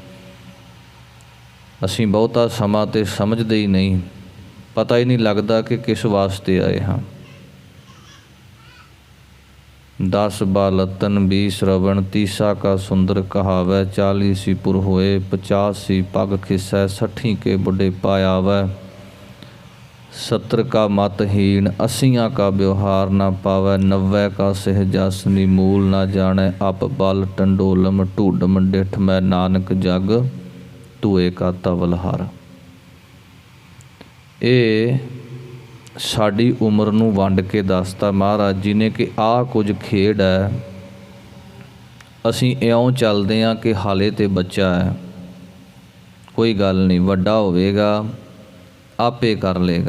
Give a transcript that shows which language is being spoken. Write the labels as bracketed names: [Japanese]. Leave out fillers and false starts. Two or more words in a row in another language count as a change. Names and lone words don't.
[Punjabi] ਅਸੀਂ ਬਹੁਤਾ ਸਮਾਂ ਤੇ ਸਮਝਦੇ ਹੀ ਨਹੀਂ, ਪਤਾ ਹੀ ਨਹੀਂ ਲੱਗਦਾ ਕਿ ਕਿਸ ਵਾਸਤੇ ਆਏ ਹਾਂ। 10 ਬਾਲਤਨ 20 ਸ਼ਰਵਣ, 30 ਕਾ ਸੁੰਦਰ ਕਹਾਵੈ, 40 ਸੀ ਪੁਰ ਹੋਏ, 50 ਸੀ ਪਗ ਖਿਸੈ, 60 ਕੇ ਬੁੱਢੇ ਪਾਇਆਵੈ, 70 ਕਾ ਮਤਹੀਨ, 80 ਕਾ ਵ੍ਯਵਹਾਰ ਨ ਪਾਵੈ, 90 ਕਾ ਸਹਜਾਸਨੀ, ਮੂਲ ਨ ਜਾਨੇ ਅਪ ਬਲ, ਟੰਡੋਲਮ ਢੂਡਮ ਡਿਠ ਮੈਂ, ਨਾਨਕ ਜਗ ਧੂਏ ਕਾ ਤਵਲਹਰ। ਇਹ ਸਾਡੀ ਉਮਰ ਨੂੰ ਵੰਡ ਕੇ ਦੱਸਤਾ ਮਹਾਰਾਜ ਜੀ ਨੇ ਕਿ ਆਹ ਕੁਝ ਖੇਡ ਹੈ। ਅਸੀਂ ਇਉਂ ਚੱਲਦੇ ਹਾਂ ਕਿ ਹਾਲੇ ਤੇ ਬੱਚਾ ਹੈ, ਕੋਈ ਗੱਲ ਨਹੀਂ, ਵੱਡਾ ਹੋਵੇਗਾ ਆਪੇ ਕਰ ਲੇਗਾ।